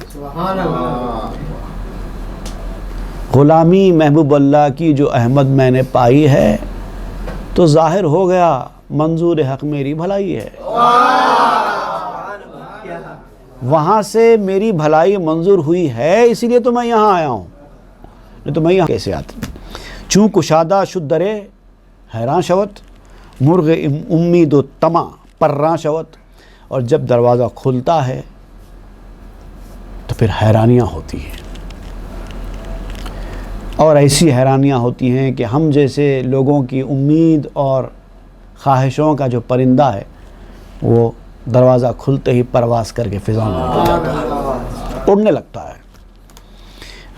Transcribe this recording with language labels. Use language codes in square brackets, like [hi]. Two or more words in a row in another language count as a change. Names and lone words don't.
[ur] غلامی محبوب اللہ کی جو احمد میں نے پائی ہے تو ظاہر ہو گیا منظور حق میری بھلائی ہے۔ وہاں سے میری بھلائی منظور ہوئی ہے، اسی لیے تو میں یہاں آیا ہوں، نہیں تو میں یہاں کیسے آتا؟ [fa] چون کشادہ شد درے حیران شوت، مرغ امید و طمع پرراں شوت۔ [ur] اور جب دروازہ کھلتا ہے تو پھر حیرانیاں ہوتی ہیں، اور ایسی حیرانیاں ہوتی ہیں کہ ہم جیسے لوگوں کی امید اور خواہشوں کا جو پرندہ ہے وہ دروازہ کھلتے ہی پرواز کر کے فضا میں نکل جاتا ہے، اڑنے لگتا ہے۔